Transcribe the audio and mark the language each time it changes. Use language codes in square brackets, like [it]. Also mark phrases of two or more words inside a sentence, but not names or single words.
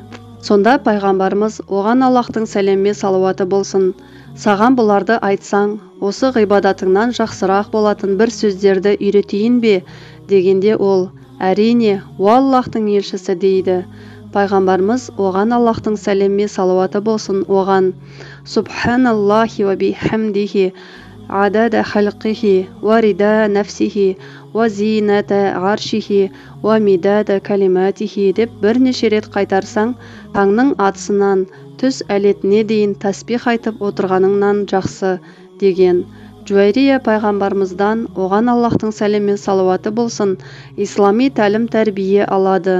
[kk] Сонда пайғамбарымыз оған Аллахтың сәлемі салауаты болсын, саған бұларды айтсаң, осы ғибадатыңнан жақсырақ болатын бір сөздерді үйретейін бе? Дегенде ол, әрине, уа Аллахтың елшісі дейді. Пайғамбарымыз оған Аллахтың сәлемі салауаты болсын оған, [ar] سبحان الله وبحمده عدد خلقه ورضا نفسه وزنة عرشه ومداد كلماته [kk] деп бірнеше рет қайтарсаң, таңның атысынан түс әлетіне дейін тәсбих айтып отырғаныңнан жақсы деген. Жуайрия пайғамбарымыздан оған Аллахтың сәлемі салауаты болсын ислами тәлім тәрбие алады.